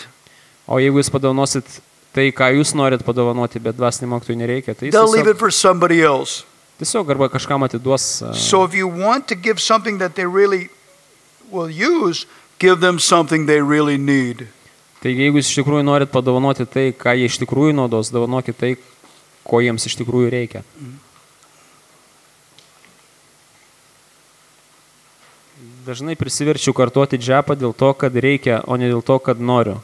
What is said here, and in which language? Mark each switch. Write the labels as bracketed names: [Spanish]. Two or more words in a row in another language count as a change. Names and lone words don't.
[Lithuanian] O jeigu jūs padovanosit tai, ką jūs norit padovanoti, bet dvasinį mokytojui nereikia, tai [English] they'll leave it for somebody else. [Lithuanian] Tiesiog arba kažkam atiduos. [English] So if you want to give something that they really will use, give them something they really need. [Lithuanian] Taigi, jeigu jūs iš tikrųjų norit padovanoti tai, ką jie iš tikrųjų naudos, dovanokit tai, ko jiems iš tikrųjų reikia. Dažnai prisiverčiu kartoti džapą dėl to, kad reikia, o ne dėl to, kad noriu.